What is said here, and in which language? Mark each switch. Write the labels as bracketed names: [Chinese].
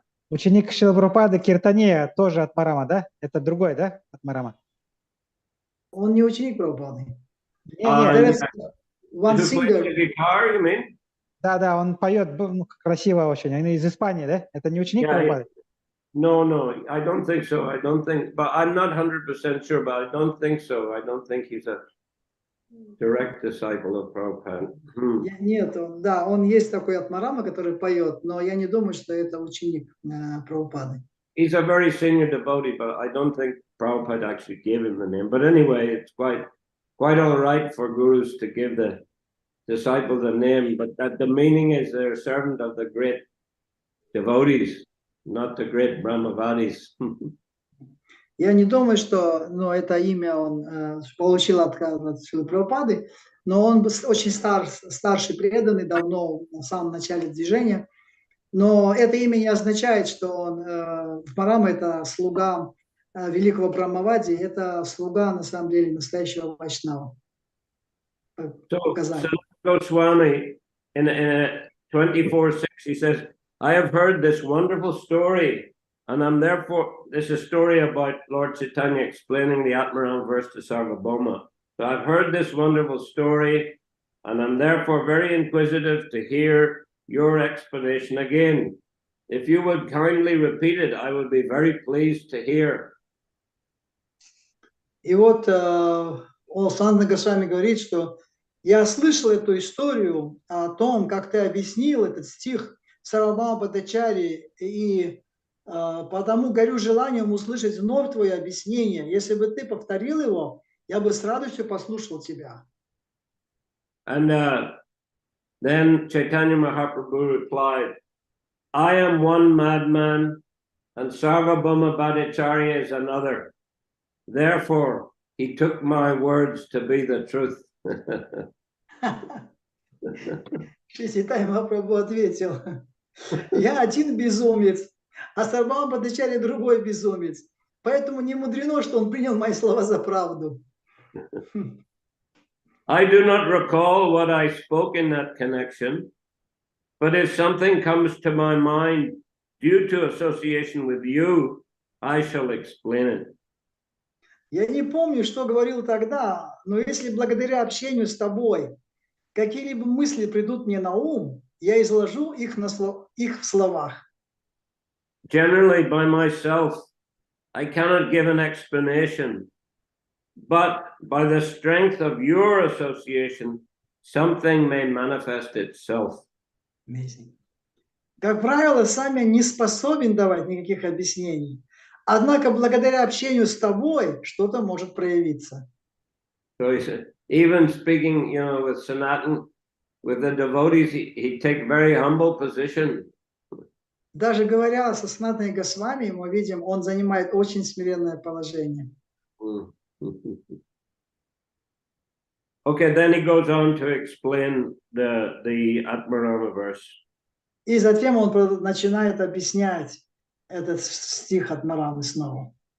[Russian] Ученик Шрила Прабхупады Киртания тоже Атмарама, да? Это другой, да? Атмарама. Он не ученик Прабхупады. Нет. [English] One singer. [Russian] Да, он поет красиво очень. Он из Испании, да? Это не ученик Прабхупады? [English] No, I don't think so. I don't think, but I'm not 100% sure, but I don't think so. I don't think he's a direct disciple of Prabhupada. Нет, да, он есть такой Атмарама, который поет, но я не думаю, что это ученик Прабхупады. He's a very senior devotee, but I don't think Prabhupada actually gave him the name. But anyway, it's quite all right for gurus to give the disciple the name, but that the meaning is they're a servant of the great devotees, not the great Brahmavadis. [Russian] Я не думаю, что это имя он получил от Шрилы Прабхупады, но он очень старший преданный, давно в самом начале движения. Но это имя не означает, что он Атмарама – это слуга великого Брахмавади, это слуга, на самом деле, настоящего Вайшнава. [English] So Goswami, in 24:6, he says, I have heard this wonderful story, and I'm therefore, this is a story about Lord Chaitanya explaining the Atmaram verse to Sarvabhauma. So I've heard this wonderful story, and I'm therefore very inquisitive to hear your explanation again. If you would kindly repeat it, I would be very pleased to hear. [Russian] И вот Санатана Госвами говорит, что я слышал эту историю о том, как ты объяснил этот стих Сарвабхаума Бхаттачарьи, и потому горю желанием услышать вновь твое объяснение. Если бы ты повторил его, я бы с радостью послушал тебя. [English] And Then Chaitanya Mahaprabhu replied, I am one madman and Sarvabhauma Bhattacharya is another. Therefore, he took my words to be the truth. [Russian] Чайтанья Махапрабху ответил, я один безумец, а Сарвабхаума Бхаттачарья другой безумец. Поэтому не мудрено, что он принял мои слова за правду. [English] I do not recall what I spoke in that connection, but if something comes to my mind due to association with you, I shall explain it. [Russian] Я не помню, что говорил тогда, но если благодаря общению с тобой какие-либо мысли придут мне на ум, я изложу их в словах. [English] Generally, by myself, I cannot give an explanation, but by the strength of your association, something may manifest itself. Amazing. [Russian] Как правило, сам я не способен давать никаких объяснений. Однако, благодаря общению с тобой, что-то может проявиться. [English] So he said, even speaking, with Sanatan, with the devotees, he take very humble position. [Russian] Даже говоря со Санатаной Госвами, мы видим, он занимает очень смиренное положение. [English] Okay, then he goes on to explain the Atmarama verse. [Russian] И затем он начинает объяснять этот стих от Марамы снова.